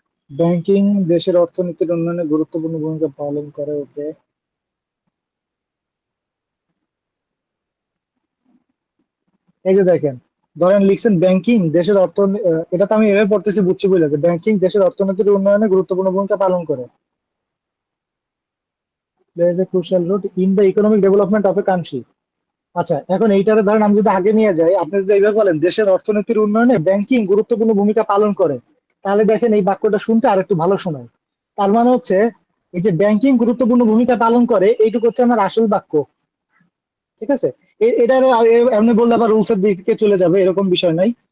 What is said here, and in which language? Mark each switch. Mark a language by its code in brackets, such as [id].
[bn] Banking দেশের অর্থনীতির উন্নয়নে গুরুত্বপূর্ণ ভূমিকা পালন করে। ওকে, এই যে দেখেন, ধরেন লিখছেন ব্যাংকিং দেশের এটা তো আমি এভাবে পড়তেছি, বুঝছি বলে যে ব্যাংকিং দেশের অর্থনীতির উন্নয়নে গুরুত্বপূর্ণ ভূমিকা পালন করে। [en] There is a crucial role in the economic development of a country. [bn] আচ্ছা, এখন এইটারে ধরেন আমি যদি আগে নিয়ে যাই, আপনি যদি এইভাবে বলেন দেশের অর্থনীতির উন্নয়নে ব্যাংকিং গুরুত্বপূর্ণ ভূমিকা পালন করে, তাহলে দেখেন এই বাক্যটা শুনতে আর একটু ভালো শোনায়। তার মানে হচ্ছে এই যে ব্যাংকিং গুরুত্বপূর্ণ ভূমিকা পালন করে, এইটুকু হচ্ছে আমার আসল বাক্য। ঠিক আছে, এটা এমনি বললে আবার রুলস এর দিকে চলে যাবে, এরকম বিষয় নাই।